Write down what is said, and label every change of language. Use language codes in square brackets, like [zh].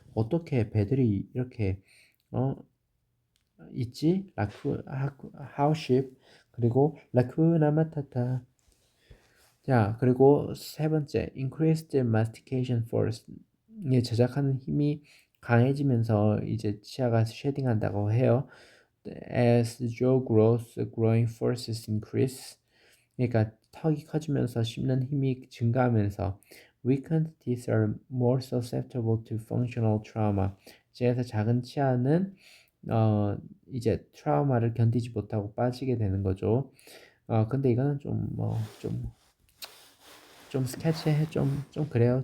[ko] 어떻게 배들이 이렇게 있지? 하우십 그리고 라쿠나 마타타. 자, 그리고 세 번째 [en] increased mastication force. [ko] 이 제작하는 힘이 강해지면서 이제 치아가 쉐딩한다고 해요. [en] As jaw growth, growing forces increase. [ko] 그러니까 턱이 커지면서 씹는 힘이 증가하면서 [en] weakened teeth are more susceptible to functional trauma. [ko] 그래서 작은 치아는 이제 트라우마를 견디지 못하고 빠지게 되는 거죠. 근데 이거는 좀 스케치해 좀 그래요.